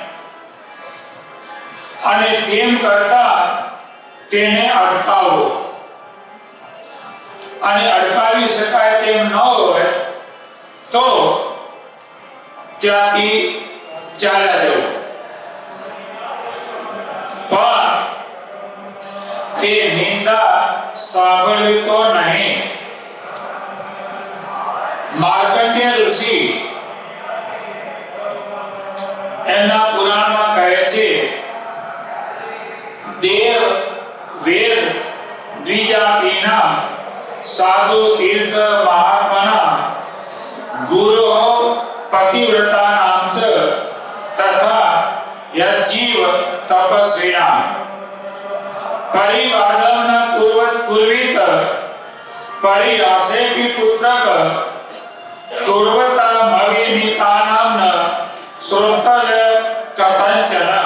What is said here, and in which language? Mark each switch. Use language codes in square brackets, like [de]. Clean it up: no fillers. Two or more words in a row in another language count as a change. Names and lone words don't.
[gu] અને તેમ કરતા તેને અટકાવો અને અટકાવી શકાય તેમ ન હોય તો ત્યાંથી ચાલ્યા જવું પણ તે નિંદા સાંભળવી તો નહીં। માર્કંડેય ઋષિ એમના પુરાણમાં કહે છે [sa] देव वेद द्विजातिना साधु तीर्थ महात्मना गुरु पतिव्रता नाम च तथा यज्जीव तपस्विना परिवादम न कुर्वत कुर्वीत परिहासेपि पुत्रक कुर्वता मविनीतानां न श्रोतल कथंचन।